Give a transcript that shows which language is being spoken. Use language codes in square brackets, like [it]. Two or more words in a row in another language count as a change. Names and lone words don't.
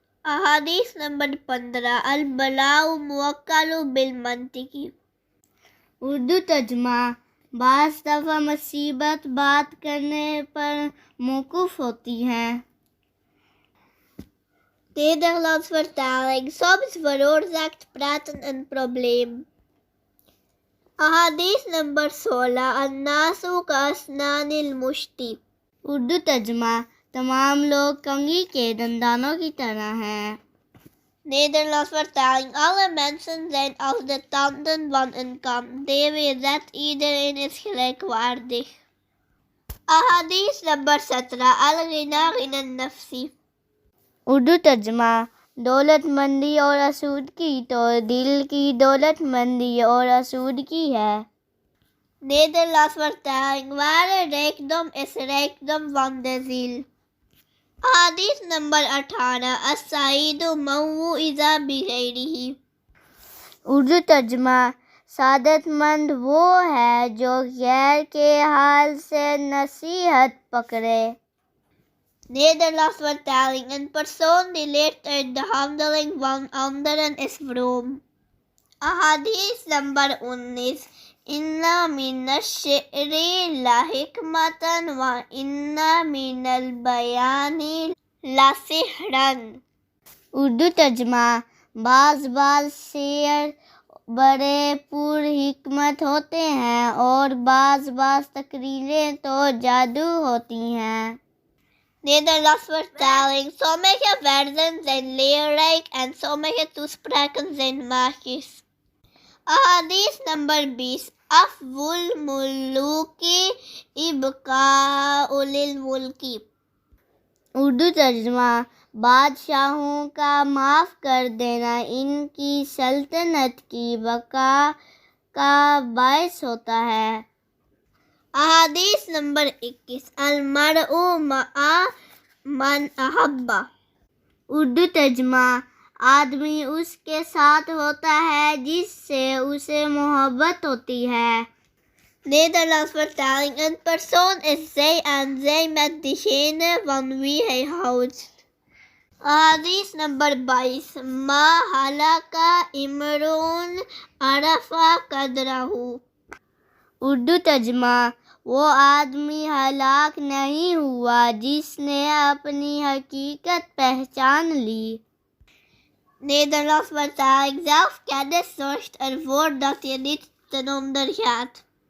[ur] احادیث نمبر [ar] 15 البلاء موکل بالمنطقی۔ [ur] اردو ترجمہ: بعض دفعہ مصیبت بات کرنے پر موقوف ہوتی ہے۔ [nl] Nederlands vertaling. Soms veroorzaakt praten een probleem. [ar] Ahadis nummer 16 الناس كأسنان المشط۔ [ur] اردو ترجمہ: تمام لوگ کنگھی کے دندانوں کی طرح ہیں۔ [nl] Nederlands vertaling. Alle mensen zijn als de tanden van een kam. DWZ. Iedereen is gelijkwaardig. [ar] Ahadis number 17 الغنى غنى النفس۔ [ur] اردو ترجمہ: دولت مندی اور آسودگی تو دل کی دولت مندی اور آسودگی ہے۔ [nl] Nederlands vertaling. Ware rijkdom is rijkdom van de ziel. [ar] Ahadis number 18 السعيد من وعظ بغيره۔ [ur] اردو ترجمہ: سعادت مند وہ ہے جو غیر کے حال سے نصیحت پکڑے۔ [nl] Nederlands vertaling. Een persoon die leert uit de handeling van anderen is vroom. [ar] Ahadis number 19 إن من الشعر لحكمة وإن من البيان لسحرا۔ [ur] اردو ترجمہ: بعض شعر بڑے پر حکمت ہوتے ہیں اور بعض تقریریں تو جادو ہوتی ہیں۔ [nl] Nederlands vertaling. Sommige verzen zijn leerrijk en sommige toespraken zijn magisch. [ar] Ahadis number 20 عفو الملوك إبقاء للملك۔ [ur] اردو ترجمہ: بادشاہوں کا معاف کر دینا ان کی سلطنت کی بقا کا باعث ہوتا ہے۔ [ar] Ahadis number 21 المرء مع من احب۔ [ur] اردو ترجمہ: آدمی اس کے ساتھ ہوتا ہے جس سے اسے محبت ہوتی ہے۔ [nl] Nederlands vertaling. Een persoon is zij en zij met diegene van wie hij houdt. [ar] Ahadis number 22 ما هلك امرؤ عرف قدره۔ [ur] اردو ترجمہ: وہ آدمی ہلاک نہیں ہوا جس نے اپنی حقیقت پہچان لی۔ [nl] Nederlands vertaling. Zelfkennis zorgt ervoor dat je niet ten onder gaat.